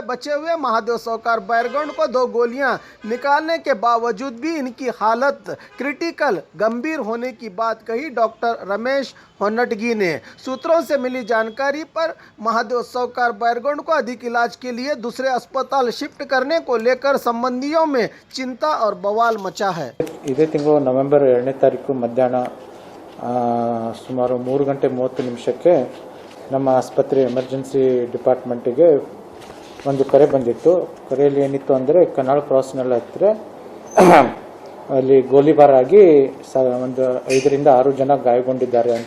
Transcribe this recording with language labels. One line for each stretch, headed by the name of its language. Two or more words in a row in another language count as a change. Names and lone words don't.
Hindi: बचे हुए महादेव सौकार बैरगोंड को 2 गोलियां निकालने के बावजूद भी इनकी हालत क्रिटिकल गंभीर होने की बात कही डॉक्टर रमेश होन्नटगी ने। सूत्रों से मिली जानकारी पर महादेव सौकार बैरगोंड को अधिक इलाज के लिए दूसरे अस्पताल शिफ्ट करने को लेकर संबंधियों में चिंता और बवाल मचा है।
Kannada: इದೇ ತಿಂಗಳು ನವೆಂಬರ್ 2ನೇ ತಾರೀಕು ಮಧ್ಯಾಹ್ನ ಸುಮಾರು 3 ಗಂಟೆ 30 ನಿಮಿಷಕ್ಕೆ ನಮ್ಮ ಆಸ್ಪತ್ರೆ
English: emergency department
Kannada: ಒಂದು ಕರೆ ಬಂದಿತ್ತು. ಕರೆಯಲ್ಲಿ ಏನಿತ್ತು ಅಂದರೆ ಕನಾಳ್ ಕ್ರಾಸ್ನಲ್ಲಿ ಹತ್ತಿರ ಅಲ್ಲಿ ಗೋಲಿಬಾರ್ ಆಗಿ ಒಂದು 5 ರಿಂದ 6 ಜನ ಗಾಯಗೊಂಡಿದ್ದಾರೆ ಅಂತ.